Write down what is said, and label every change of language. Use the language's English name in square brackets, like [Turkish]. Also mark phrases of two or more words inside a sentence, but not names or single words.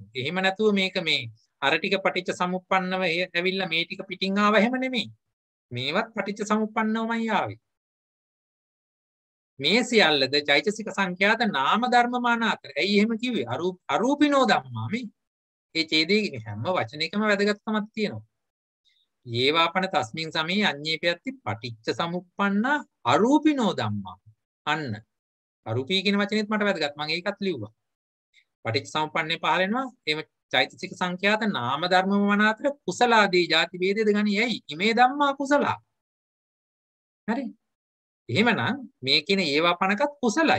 [Sinhala] එහෙම නැතුව මේක මේ අර ටික [Pali] පටිච්ච සමුප්පන්නව [Sinhala] ඇවිල්ලා මේ ටික පිටින් ආව එහෙම නෙමෙයි. මේවත් [Pali] පටිච්ච සමුප්පන්නවමයි [Sinhala] ආවේ. මේ සියල්ලද චෛතසික සංඛ්‍යාත නාම ධර්ම මාන අතර. ඇයි එහෙම කිව්වේ? [Pali] අරූපිනෝ ධම්මා [Sinhala] මේ. ඒ ඡේදයේ හැම වචනයකම වැදගත්කමක් තියෙනවා. [Pali] ඒවාපන තස්මින් සමේ අඤ්ඤේපියත්ති පටිච්ච සමුප්පන්න අරූපිනෝ ධම්මා. [Sinhala] අන්න අරූපී කියන වචනේත් මට වැදගත්. මම ඒකත් ලිව්වා. [Pali] පටිච්ච සමුප්පන්නේ [Sinhala] පහල වෙනවා. එහෙම චෛතසික සංඛ්‍යාත නාම ධර්මම වන අතර කුසලාදී ಜಾති ભેදයද ගනි. [Pali] ඇයි? ඉමේ ධම්මා කුසලා. හරි? [Sinhala] එහෙමනම් මේ කියන ඒවාපනකත් කුසලයි.